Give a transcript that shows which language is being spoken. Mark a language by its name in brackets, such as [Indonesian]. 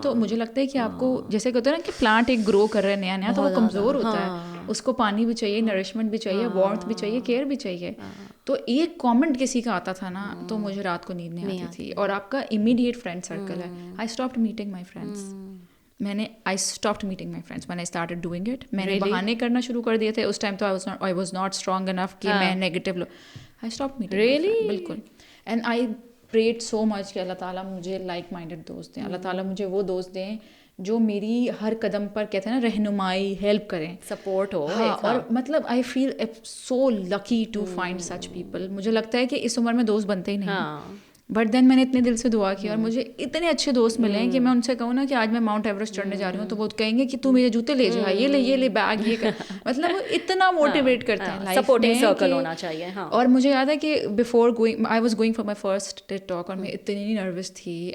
[Urdu] تو مجھے لگتا ہے کہ آپ کو جیسے کہتے ہیں نا کہ پلانٹ ایک گرو کر رہا ہے نیا تو وہ کمزور ہوتا ہے, اس کو پانی بھی چاہیے, نرشمنٹ بھی چاہیے, وارمتھ بھی چاہیے, کیئر بھی چاہیے. تو ایک کامنٹ کسی کا آتا تھا نا تو مجھے رات کو نیند نہیں آتی تھی. اور آپ کا امیڈیٹ فرینڈ سرکل ہے. آئی stopped meeting my friends. [English] I stopped meeting my friends when I started doing it. [Urdu] میں نے بہانے کرنا شروع کر دیے تھے اس ٹائم. [English] تو I was not strong enough کہ میں negative. I stopped meeting my friends. [Urdu] بالکل. And I prayed so much کہ اللہ تعالیٰ مجھے لائک مائنڈیڈ دوست دیں, اللہ تعالیٰ مجھے وہ دوست دیں جو میری ہر قدم پر کہتے ہیں نا رہنمائی, ہیلپ کریں, سپورٹ ہو. [English] اور مطلب I feel so lucky to find such people. [Urdu] مجھے لگتا ہے کہ اس عمر میں دوست بنتے ہی نہیں. بٹ دین میں نے اتنے دل سے دعا کی اور مجھے اتنے اچھے دوست ملے ہیں کہ میں ان سے کہوں نا کہ آج میں ماؤنٹ ایوریسٹ چڑھنے جا رہی ہوں تو وہ کہیں گے کہ تو میرے جوتے لے جا, یہ لے بیگ, یہ کر. مطلب وہ اتنا موٹیویٹ کرتے ہیں لائف سپورٹنگ سرکل ہونا چاہیے. اور مجھے یاد ہے کہ before going I was going for my first ٹیڈ talk, اور میں اتنی نروس تھی.